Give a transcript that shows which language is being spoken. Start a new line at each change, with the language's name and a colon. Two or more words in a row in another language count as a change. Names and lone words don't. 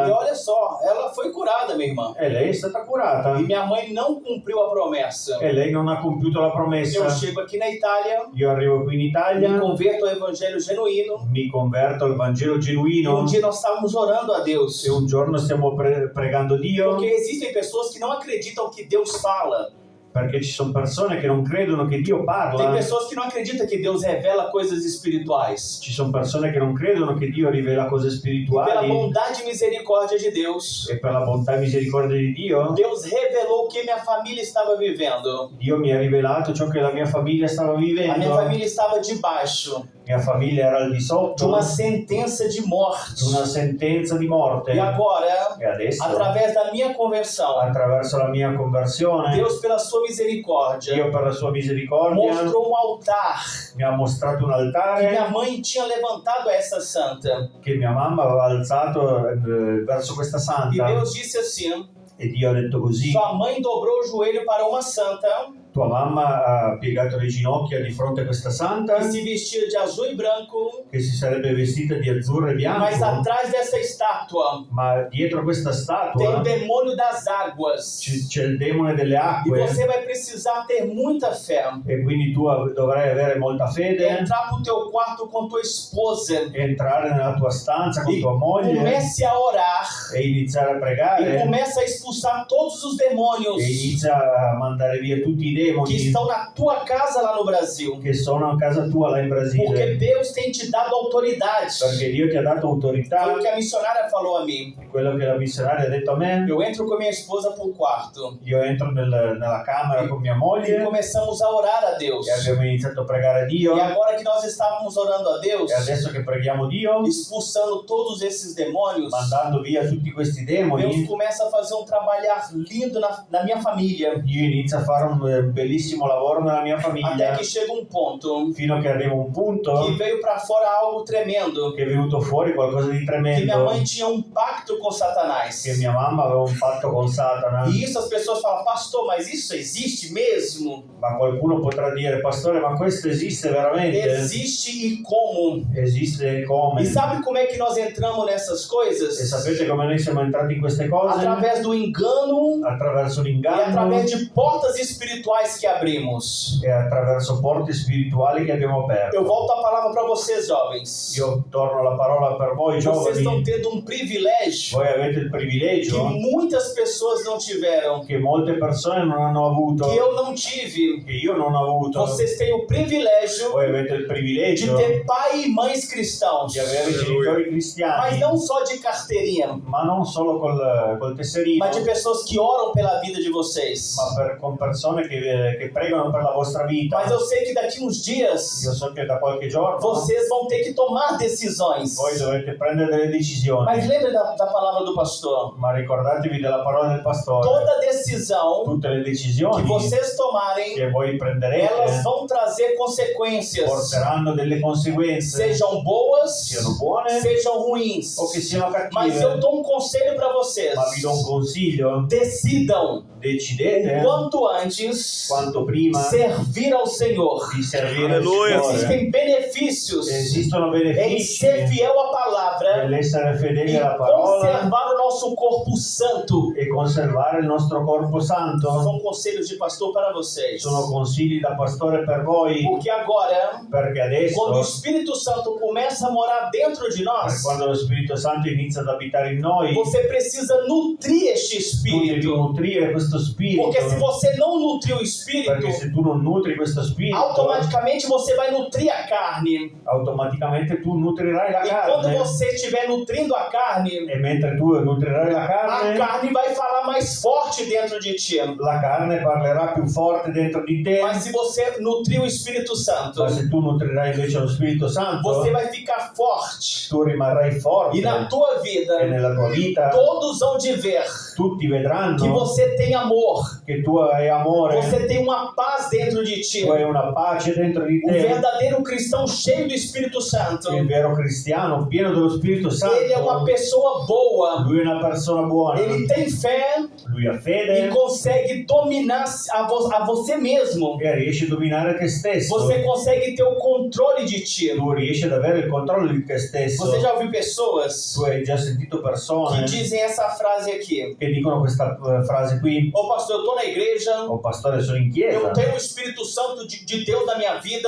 Portuguese: olha só, ela foi curada, minha irmã.
Italian: E lei è stata curata.
Portuguese: E minha mãe não cumpriu a promessa.
Italian: E lei non ha compiuto la
Portuguese: Eu
Italian: promessa.
Portuguese: chego aqui na Itália,
Italian: Io arrivo qui in Italia,
Portuguese: me converto ao evangelho genuíno.
Italian: mi converto al Vangelo
Portuguese: E
Italian: genuino
Portuguese: dia nós estávamos orando a Deus.
Italian: e un giorno stiamo pregando Dio,
Portuguese: Porque existem pessoas que não acreditam que Deus fala.
Italian: perché ci sono persone che non credono che Dio
Portuguese: Tem
Italian: parla.
Portuguese: pessoas que não acreditam que Deus revela coisas espirituais.
Italian: Ci sono persone che non credono che Dio rivela cose
Portuguese: Pela
Italian: spirituali
Portuguese: bondade e misericórdia de Deus,
Italian: e per la bontà e misericordia di Dio,
Portuguese: Deus revelou o que minha família estava vivendo.
Italian: Dio mi ha rivelato ciò che la mia famiglia stava
Portuguese: A minha
Italian: vivendo.
Portuguese: família estava debaixo
Italian: Mia famiglia era al di
Portuguese: de
Italian: sotto
Portuguese: uma sentença de morte.
Italian: di una sentenza di morte.
Portuguese: E agora,
Italian: E adesso,
Portuguese: através da minha conversão,
Italian: attraverso la mia conversione,
Portuguese: Deus, pela sua misericórdia,
Italian: Dio per la sua misericordia
Portuguese: mostrou um altar
Italian: mi ha mostrato un
Portuguese: que
Italian: altare
Portuguese: minha mãe tinha levantado a essa santa.
Italian: che mia mamma aveva alzato verso questa
Portuguese: E
Italian: santa.
Portuguese: Deus disse assim:
Italian: E Dio ha detto così:
Portuguese: sua mãe dobrou o joelho para uma santa
Italian: tua mamma ha piegato le ginocchia di fronte a questa santa
Portuguese: que se vestia de azul e branco,
Italian: che si sarebbe vestita di azzurro e
Portuguese: mas
Italian: bianco,
Portuguese: atrás dessa estátua
Italian: ma dietro questa
Portuguese: tem o
Italian: statua
Portuguese: demônio das águas.
Italian: c'è il demone delle
Portuguese: E
Italian: acque
Portuguese: você vai precisar ter muita fé.
Italian: e quindi tu dovrai avere molta fede,
Portuguese: Entrar pro teu quarto com tua esposa
Italian: entrare nella tua stanza con
Portuguese: e
Italian: tua moglie
Portuguese: comece a orar
Italian: e iniziare a
Portuguese: e
Italian: pregare
Portuguese: comece a expulsar todos os demônios
Italian: e inizia a mandare via tutti i
Portuguese: que
Italian: demoni
Portuguese: estão na tua casa lá no Brasil.
Italian: che sono a casa tua là in
Portuguese: Porque
Italian: Brasile,
Portuguese: Deus tem te dado autoridade.
Italian: perché Dio ti ha dato
Portuguese: Foi
Italian: autorità.
Portuguese: o que a missionária falou a mim.
Italian: Quello che la missionaria ha detto a me,
Portuguese: Eu entro com minha esposa pro quarto
Italian: io entro nella camera con mia
Portuguese: e
Italian: moglie
Portuguese: começamos a orar a Deus.
Italian: e abbiamo iniziato a pregare Dio,
Portuguese: E agora que nós estávamos orando a Deus,
Italian: e adesso che preghiamo Dio,
Portuguese: expulsando todos esses demônios,
Italian: mandando via tutti questi
Portuguese: Deus
Italian: demoni,
Portuguese: começa a fazer um trabalho lindo na minha família.
Italian: io inizio a fare un bellissimo lavoro nella mia
Portuguese: Até
Italian: famiglia,
Portuguese: que chega um ponto
Italian: fino a che arriva un punto
Portuguese: que veio para fora algo tremendo.
Italian: che è venuto fuori qualcosa di
Portuguese: Que minha
Italian: tremendo,
Portuguese: mãe tinha um pacto com Satanás.
Italian: che mia mamma aveva un patto con Satana.
Portuguese: E isso as pessoas falam, pastor, mas isso existe mesmo?
Italian: Ma qualcuno potrà dire, pastore, ma questo esiste veramente?
Portuguese: Existe e como?
Italian: Esiste come?
Portuguese: E sabe como é que nós entramos nessas E coisas?
Italian: sapete come noi siamo entrati in queste cose?
Portuguese: Através do engano
Italian: Attraverso
Portuguese: e
Italian: l'inganno
Portuguese: através de portas espirituais que abrimos.
Italian: e attraverso porte spirituali che abbiamo aperto.
Portuguese: Eu volto a palavra para vocês, jovens.
Italian: Io torno la parola per voi
Portuguese: Vocês estão
Italian: giovani.
Portuguese: tendo um privilégio
Italian: Voi avete il
Portuguese: que
Italian: privilegio
Portuguese: muitas pessoas não tiveram,
Italian: che molte persone non hanno avuto,
Portuguese: que eu não tive.
Italian: che io non ho avuto.
Portuguese: Vocês têm o privilégio
Italian: Voi avete il
Portuguese: de
Italian: privilegio
Portuguese: ter pai e mães cristãos,
Italian: di avere genitori
Portuguese: mas
Italian: cristiani,
Portuguese: não só de carteirinha,
Italian: ma non solo col tesserino,
Portuguese: mas de pessoas que oram pela vida de vocês.
Italian: ma con persone che pregano per la vostra vita.
Portuguese: Mas eu sei que daqui uns dias
Italian: Io so che da qualche giorno
Portuguese: vocês vão ter que tomar decisões.
Italian: voi dovete prendere delle decisioni,
Portuguese: Mas lembre da palavra do pastor.
Italian: ma ricordatevi della parola del pastore.
Portuguese: Toda decisão
Italian: Tutte le
Portuguese: que
Italian: decisioni
Portuguese: vocês tomarem,
Italian: che voi
Portuguese: elas
Italian: prenderete
Portuguese: vão trazer consequências,
Italian: porteranno delle conseguenze,
Portuguese: sejam boas,
Italian: siano buone
Portuguese: sejam ruins.
Italian: o che siano
Portuguese: Mas eu
Italian: cattive.
Portuguese: dou um conselho para vocês.
Italian: Ma vi do un consiglio:
Portuguese: Decidam
Italian: decidete
Portuguese: o quanto antes
Italian: quanto prima
Portuguese: servir ao Senhor.
Italian: di servire il Alleluia. Signore.
Portuguese: Existem benefícios
Italian: Esistono
Portuguese: em
Italian: benefici
Portuguese: ser fiel à palavra
Italian: nell'essere fedeli
Portuguese: e
Italian: alla parola
Portuguese: conservar o nosso corpo santo.
Italian: e conservare il nostro corpo santo.
Portuguese: São conselhos de pastor para vocês.
Italian: Sono consigli da pastore per voi,
Portuguese: Porque agora,
Italian: perché adesso,
Portuguese: quando o Espírito Santo começa a morar dentro de nós,
Italian: quando lo Spirito Santo inizia ad abitare in noi,
Portuguese: você precisa nutrir este
Italian: tu devi
Portuguese: espírito.
Italian: nutrire questo spirito,
Portuguese: Porque se você não nutrir o
Italian: perché
Portuguese: espírito,
Italian: se tu non nutri questo spirito,
Portuguese: automaticamente você vai nutrir a carne.
Italian: automaticamente tu nutrirai la
Portuguese: E quando
Italian: carne,
Portuguese: você estiver nutrindo a carne
Italian: e mentre tu nutrirai la
Portuguese: a
Italian: carne,
Portuguese: carne vai falar mais forte dentro de ti.
Italian: la carne parlerà più forte dentro di te.
Portuguese: Mas se você nutrir o Espírito Santo,
Italian: Ma se tu nutrirai invece lo Spirito Santo,
Portuguese: você vai ficar forte.
Italian: tu rimarrai forte
Portuguese: E na tua
Italian: e
Portuguese: vida,
Italian: nella tua vita
Portuguese: todos hão de ver
Italian: tutti vedranno
Portuguese: que você tem amor,
Italian: che tu hai amore,
Portuguese: você tem uma paz dentro de ti.
Italian: tu hai una pace dentro di
Portuguese: O
Italian: te.
Portuguese: verdadeiro cristão cheio do Espírito Santo,
Italian: Il vero cristiano pieno dello Spirito
Portuguese: ele é uma
Italian: Santo,
Portuguese: pessoa boa,
Italian: lui è una persona buona,
Portuguese: ele tem fé
Italian: lui ha
Portuguese: e
Italian: fede
Portuguese: consegue dominar a você mesmo.
Italian: e riesce a dominare te stesso.
Portuguese: Você consegue ter o controle de ti.
Italian: Tu riesci ad avere il controllo di te stesso.
Portuguese: Você já ouviu pessoas
Italian: Tu hai già sentito
Portuguese: que
Italian: persone
Portuguese: dizem essa frase aqui:
Italian: che dicono questa frase qui:
Portuguese: ô pastor, eu tô na igreja,
Italian: oh pastore, sono in chiesa,
Portuguese: eu tenho o Espírito Santo de Deus na minha vida,